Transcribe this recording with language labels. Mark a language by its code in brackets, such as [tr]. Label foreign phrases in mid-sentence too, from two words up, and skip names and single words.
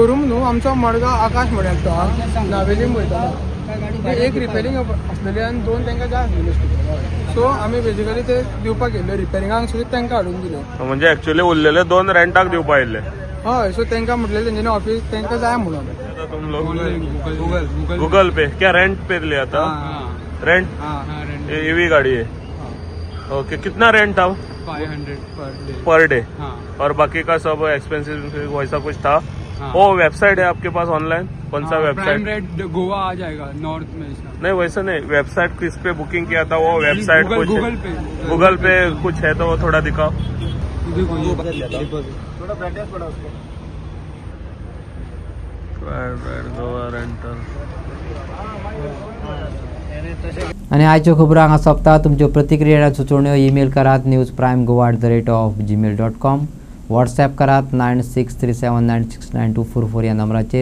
[kok] म्हणजे शोरूम न्हू आमचो मडगांव आकाश म्हणून तो नावेलीम वयता एक रिपेरिंग आसलेली आनी 2 तांकां जाय आसलेले सो आमी बेजिकली ते दिवपाक गेल्ले रिपेरिंगाक सुद्दां तांकां हाडून दिले म्हणजे एक्चुअली उरलेले 2 रेंटाक दिवपा आयिल्ले हय सो तांकां म्हटलें तेंच्यांनी ऑफिस तांकां जाय म्हणून [hi] तुम लोग गूगल पे क्या रेंट पे लिया था रेंट ईवी गाड़ी है ओके कितना रेंट था 500 [en] per day [hi] हाँ और बाकी का सब एक्सपेंसिव वैसा कुछ था वो वेबसाइट है आपके पास ऑनलाइन कौन सा वेबसाइट रेट गोवा आ जाएगा नॉर्थ में नहीं वैसा नहीं वेबसाइट किस पे बुकिंग किया था वो वेबसाइट कुछ गूगल पे कुछ है तो वो थोड़ा दिखाओ थोड़ा ब्राइटनेस बढ़ा उसको गोवा रेंटल [kok] आनी आयच्यो खबरो हांगा सोंपता. तुमच्यो प्रतिक्रिया सुचोवण्यो ईमेल करात newsprime@gmail.com. व्हॉट्सॲप करात 9637969244 ह्या नंबराचेर.